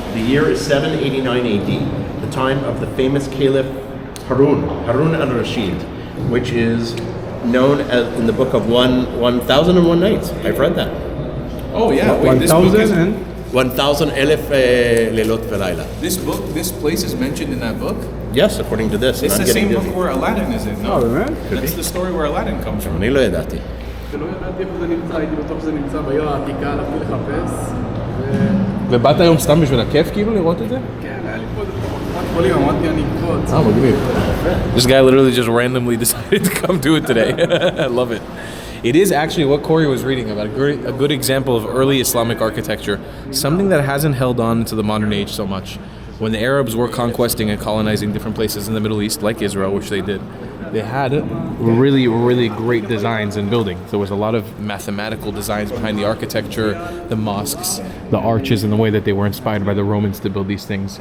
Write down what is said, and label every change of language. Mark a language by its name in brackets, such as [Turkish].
[English] The year is 789 AD, the time of the famous Caliph Harun al-Rashid, which is known as in the book of 1001 Nights. I've read that. Oh yeah, wait, this book is... 1000 Elef Leilot Velayla. This place is mentioned in that book? Yes, according to this. It's the same book where Aladdin is in, no? Oh, man. That's the story where Aladdin comes from. [Hebrew] אני לא ידעתי. שלא ידעתי איפה זה נמצא, הייתי בטוח שזה נמצא בעיר העתיקה, הלכתי לחפש. ובאת היום סתם בשביל הכיף כאילו לראות את זה? כן, היה לי פה קופת חולים, אמרתי אני אקפוץ. מגניב. [English] This guy literally just randomly decided to come do it today. I love it. It is actually what Corey was reading about, a good example of early Islamic architecture, something that hasn't held on to the modern age so much. When the Arabs were conquesting and colonizing different places in the Middle East, like Israel, which they did, they had really, really great designs in buildings. There was a lot of mathematical designs behind the architecture, the mosques, the arches, and the way that they were inspired by the Romans to build these things.